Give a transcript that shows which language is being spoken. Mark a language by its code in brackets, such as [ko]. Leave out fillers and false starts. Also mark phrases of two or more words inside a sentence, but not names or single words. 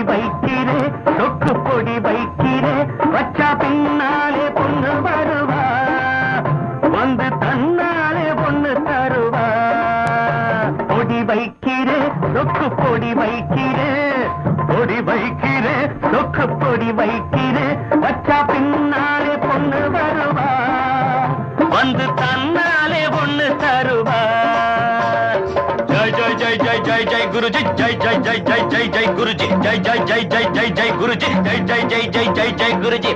[ta] வைக்கிறே சொக்கு பொடி வைக்கிறே வச்சா பின்னாலே பொண்ணு வருவா வந்து தன்னாலே பொண்ணு தருவா. பொடி வைக்கிறே சொக்கு பொடி வைக்கிறே பொடி வைக்கிறே சொக்கு பொடி வைக்கிறே வச்சா பின்னாலே பொண்ணு வருவா வந்து தன்னாலே பொண்ணு தருவா. [hi] जय जय जय जय जय जय गुरुजी जय जय जय जय जय जय गुरुजी जय जय जय जय जय जय गुरुजी जय जय जय जय जय जय गुरुजी.